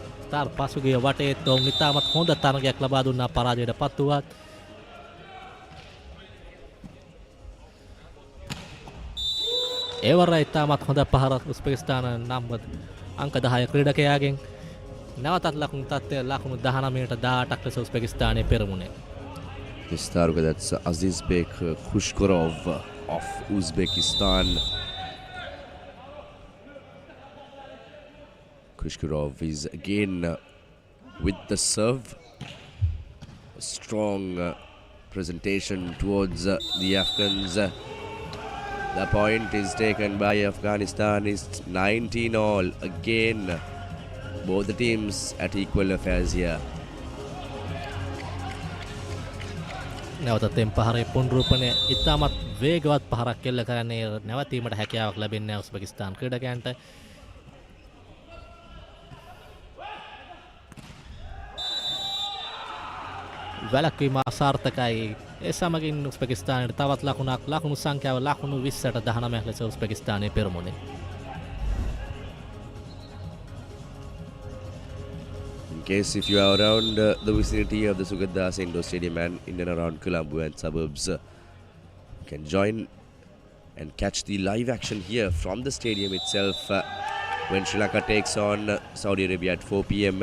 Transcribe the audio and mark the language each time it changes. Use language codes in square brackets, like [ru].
[si] තර පසුගිය වටේ තොන් ඉතාමත් හොඳ තරගයක් ලබා දුන්නා පරාජයට පත් වුවත්. ඒවර ඉතාමත් හොඳ පහරක් උස්බෙකිස්තාන නම් අංක 10 ක්‍රීඩකයාගෙන් නැවතත් ලකුණු තත්ත්වය ලකුණු 19-18ක් ලෙස උස්බෙකිස්තානයේ පෙරමුණේ. [en] This target, that's Azizbek Khushkurov of Uzbekistan. Khushkurov is again with the serve. A strong presentation towards the Afghans. The point is taken by Afghanistan. It's 19 all. Again, both the teams at equal affairs here. [si] නැවතත් එම් පහරේ පුනරුපණය ඉතාමත් වේගවත් පහරක් කෙල්ල කරන්නේ නැවතීමට හැකියාවක් ලැබෙන්නේ උස්බෙකිස්තාන ක්‍රීඩකයන්ට. වැලක්වීම අසාර්ථකයි. ඒ සමගින් උස්බෙකිස්තානයට තවත් ලකුණක් ලකුණු සංඛ්‍යාව ලකුණු 20-19ක් ලෙස උස්බෙකිස්තානයේ පෙරමුණේ. [en] In case if you are around the vicinity of the Sugathadasa Indoor Stadium and in and around Colombo and suburbs, you can join and catch the live action here from the stadium itself when Sri Lanka takes on Saudi Arabia at 4 p.m.